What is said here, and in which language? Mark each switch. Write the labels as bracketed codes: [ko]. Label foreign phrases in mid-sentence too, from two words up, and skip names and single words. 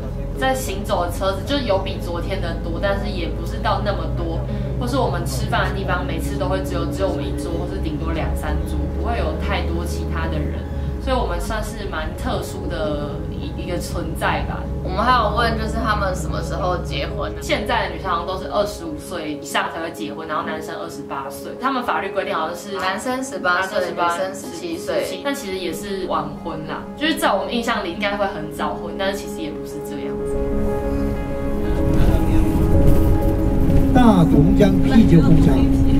[zh] 在行走的車子就是有比昨天的多，但是也不是到那麼多。或是我們吃飯的地方，每次都會只有我們一桌，或是頂多2、3桌，不會有太多其他的人。所以我們算是蠻特殊的一個存在吧。我們還有問，就是他們什麼時候結婚？現在的女生好像都是25 歲以上才會結婚，然後男生28歲。他們法律規定好像是男生18歲，女生17歲，但其實也是晚婚啦。就是在我們印象裡應該會很早婚，但是其實也不是這樣子。大同江啤酒工廠。